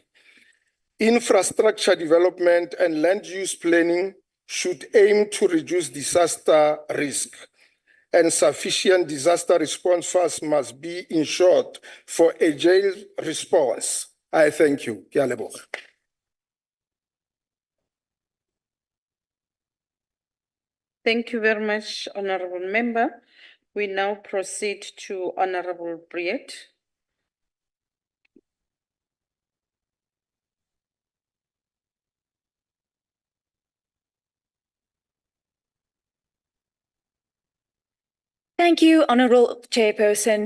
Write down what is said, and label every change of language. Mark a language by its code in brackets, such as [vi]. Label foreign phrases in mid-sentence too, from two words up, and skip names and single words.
[en] Infrastructure development and land use planning should aim to reduce disaster risk, and sufficient disaster response funds must be ensured for agile response. I thank you. [tn] Ke a leboga. [en] Thank you very much, Honorable Member. We now proceed to Honorable Briet. Thank you, Honourable Chairperson.